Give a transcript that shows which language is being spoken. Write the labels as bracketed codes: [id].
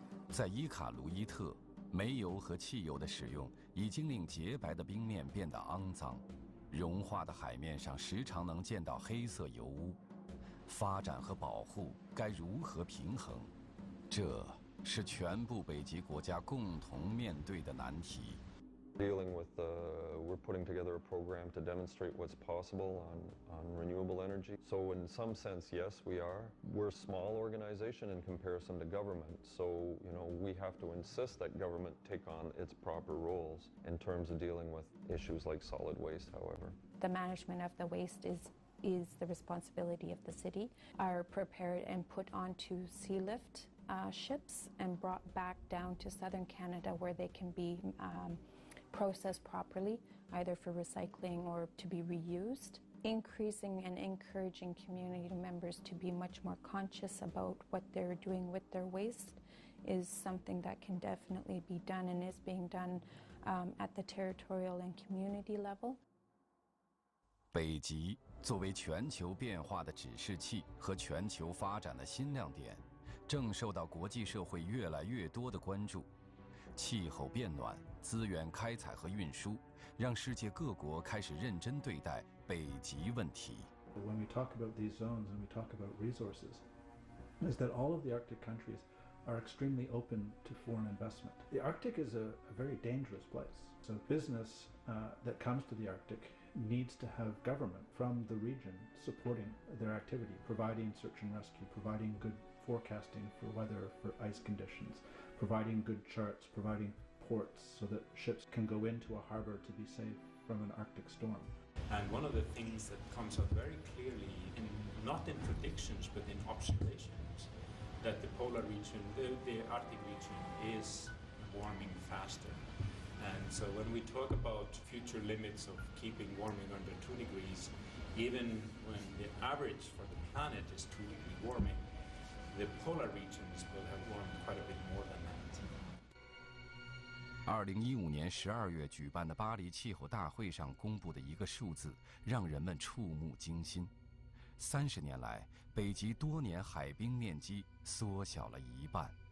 [zh] 在伊卡卢伊特，煤油和汽油的使用已经令洁白的冰面变得肮脏。融化的海面上时常能见到黑色油污，发展和保护该如何平衡？这是全部北极国家共同面对的难题。 [en] Dealing with, we're putting together a program to demonstrate what's possible on renewable energy. So in some sense, yes, we're a small organization in comparison to government. So, we have to insist that government take on its proper roles in terms of dealing with issues like solid waste, however. The management of the waste is the responsibility of the city, are prepared and put onto sea lift ships and brought back down to southern Canada where they can be processed properly, either for recycling or to be reused. Increasing and encouraging community members to be much more conscious about what they're doing with their waste is something that can definitely be done and is being done at the territorial and community level. [zh] 北极作为全球变化的指示器和全球发展的新亮点，正受到国际社会越来越多的关注。气候变暖、资源开采和运输，让世界各国开始认真对待北极问题。 [en] When we talk about these zones and we talk about resources, is that all of the Arctic countries are extremely open to foreign investment. The Arctic is a very dangerous place. So business that comes to the Arctic needs to have government from the region supporting their activity, providing search and rescue, providing good forecasting for weather, for ice conditions, providing good charts, providing ports so that ships can go into a harbor to be safe from an Arctic storm. And one of the things that comes out very clearly, not in predictions but in observations, that the polar region, the Arctic region is warming faster. And so when we talk about future limits of keeping warming under 2 degrees, even when the average for the planet is 2 degree warming, the polar regions will have warmed quite a bit more than that. [zh] 2015年12月举办的巴黎气候大会上公布的一个数字，让人们触目惊心：30年来，北极多年海冰面积缩小了1半。